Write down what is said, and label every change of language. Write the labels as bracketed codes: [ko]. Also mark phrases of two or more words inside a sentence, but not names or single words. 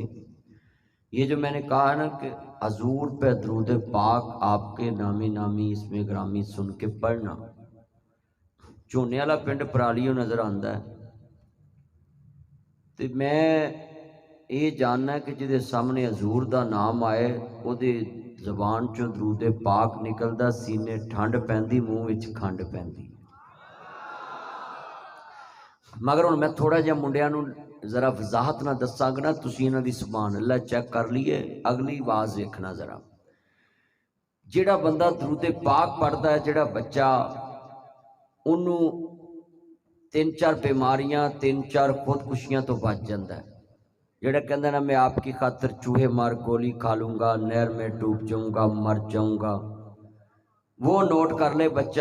[ur] یہ جو میں نے کہا ہے نا کہ حضور پہ درود پاک آپ کے نامی نامی اس میں گرامی سن کے پڑھنا. [pa] چونے والا پنڈ پرالیوں نظر آندا ہے، تو میں یہ جاننا ہے کہ جدے سامنے حضور دا نام آئے او دے زبان چوں درود پاک نکلدا، سینے ٹھنڈ پیندی، منہ وچ کھنڈ پیندی. مگر ہن میں تھوڑا جہا منڈیاں نوں ذرا وضاحت نہ دساں گا نا، تسی انہاں دی سبحان اللہ چیک کر لیے. [ur] اگلی آواز دیکھنا ذرا. [pa] جیڑا بندہ درود پاک پڑھدا ہے، جیڑا بچہ، انہوں تین چار بیماریاں، تین چار خودکشیاں تو بچ جاندہ ہے. [ur] جیڑا کہندہ نا میں آپ کی خاطر چوہے مار گولی کھا لوں گا، نہر میں ڈوب جاؤں گا، مر جاؤں گا، وہ نوٹ کر لے بچہ.